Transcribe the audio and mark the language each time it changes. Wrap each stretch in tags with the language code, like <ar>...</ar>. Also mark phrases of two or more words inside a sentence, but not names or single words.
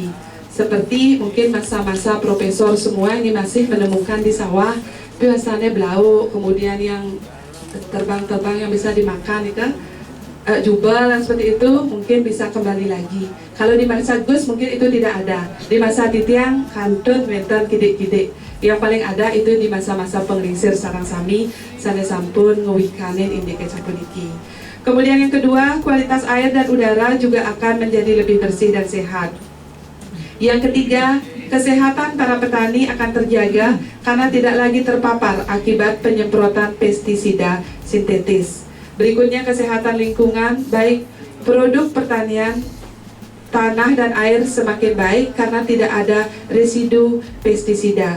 <id>Seperti mungkin masa-masa profesor semua ini masih menemukan di sawah biasanya belauk, kemudian yang terbang-terbang yang bisa dimakan itu jubel dan seperti itu mungkin bisa kembali lagi. Kalau di masa Gus mungkin itu tidak ada.</id> <ban>Di masa Titiang kantun menten kidik-kidik.</ban> <id>Yang paling ada itu di masa-masa</id> <ban>penglingsir sarang sami sana sampun ngewikanin indike sapuniki.</ban> <id>Kemudian yang kedua, kualitas air dan udara juga akan menjadi lebih bersih dan sehat. Yang ketiga, kesehatan para petani akan terjaga karena tidak lagi terpapar akibat penyemprotan pestisida sintetis. Berikutnya kesehatan lingkungan, baik produk pertanian tanah dan air semakin baik karena tidak ada residu pestisida.</id>